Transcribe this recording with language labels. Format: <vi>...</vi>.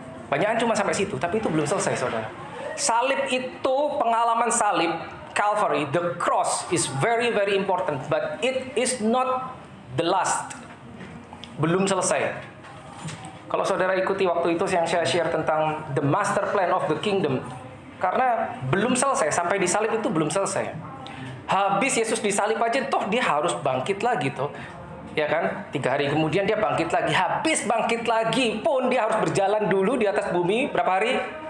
<id>Banyakan cuma sampai situ, tapi itu belum selesai, saudara. Salib itu, pengalaman salib,</id> <en>Calvary, the cross is very very important, but it is not the last.</en> <id>Belum selesai. Kalau saudara ikuti waktu itu yang saya share tentang</id> <en>the master plan of the kingdom,</en> <id>karena belum selesai, sampai disalib itu belum selesai. Habis Yesus disalib aja, toh dia harus bangkit lagi toh. Ya kan? 3 hari kemudian dia bangkit lagi. Habis bangkit lagi pun dia harus berjalan dulu di atas bumi berapa hari?</id>